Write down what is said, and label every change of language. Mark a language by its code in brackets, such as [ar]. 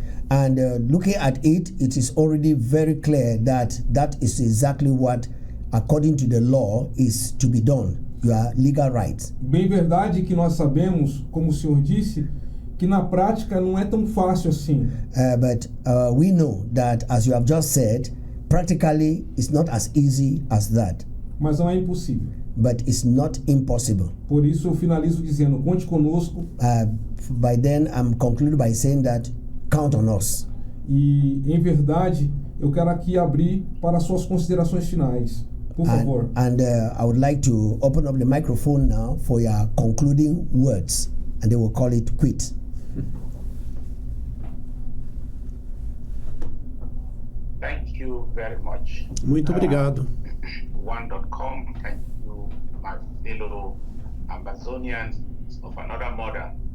[en] And looking at it, it is already very clear that that is exactly what, according to the law, is to be done. Your legal rights. [pt] Bem verdade que nós sabemos, como o senhor disse, que na prática não é tão fácil assim. [en] But we know that, as you have just said, practically it's not as easy as that. [pt] Mas não é impossível. [en] But it's not impossible. [pt] Por isso eu finalizo dizendo, conte conosco. [en] By then I'm concluding by saying that count on us. [pt] E em verdade, eu quero aqui abrir para suas considerações finais. Por favor. [en] And I would like to open up the microphone now for your concluding words, and they will call it quit. Thank you very much. [pt] Muito obrigado. [en] One.com, thank you, my fellow Ambazonians of another mother.